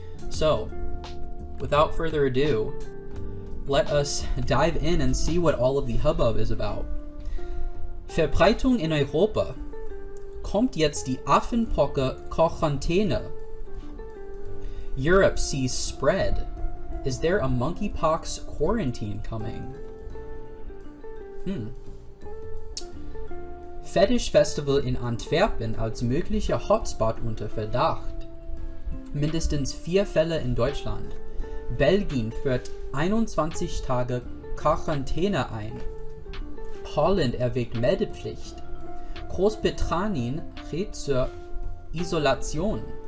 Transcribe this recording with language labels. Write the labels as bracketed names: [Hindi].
[English] So, without further ado, let us dive in and see what all of the hubbub is about. [German] Verbreitung in Europa. Kommt jetzt die Affenpocke-Quarantäne? [English] Europe sees spread. Is there a monkeypox quarantine coming? [German] Fetish Festival in Antwerpen als möglicher Hotspot unter Verdacht. Mindestens 4 Fälle in Deutschland. Belgien führt 21 Tage Quarantäne ein. Holland erwägt Meldepflicht. Großbritannien rät zur Isolation.